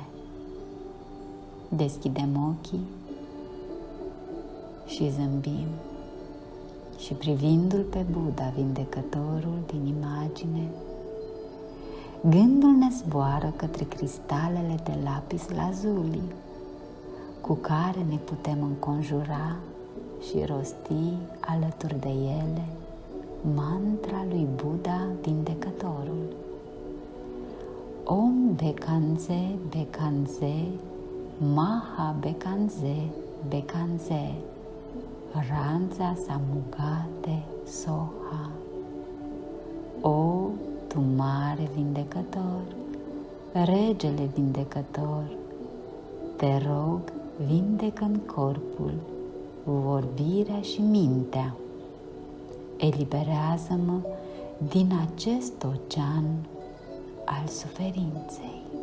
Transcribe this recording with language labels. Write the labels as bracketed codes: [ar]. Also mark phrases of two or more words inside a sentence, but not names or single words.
[ro] Deschidem ochii și zâmbim și privindu-L pe Buddha, vindecătorul din imagine, gândul ne zboară către cristalele de lapis lazuli cu care ne putem înconjura și rosti alături de ele mantra lui Buddha vindecătorul. [sa] Om Bekanze Bekanze Maha Bekanze Bekanze Ranza Samugate Soha. [ro] O, tu mare vindecător, regele vindecător, te rog, vindecă-mi corpul, vorbirea și mintea. Eliberează-mă din acest ocean al suferinței.